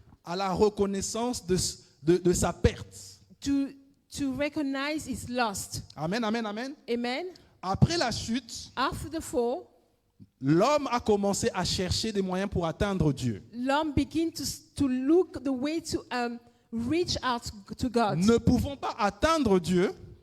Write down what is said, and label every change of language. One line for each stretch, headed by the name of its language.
French: à la reconnaissance de sa perte.
English: to recognize his lost. Amen, amen, amen. Amen.
French: Après la chute,
English: After the fall,
French: l'homme a commencé à chercher des moyens pour atteindre Dieu.
English: l'homme began to look the way to reach out to God.
French: Ne pouvons pas atteindre Dieu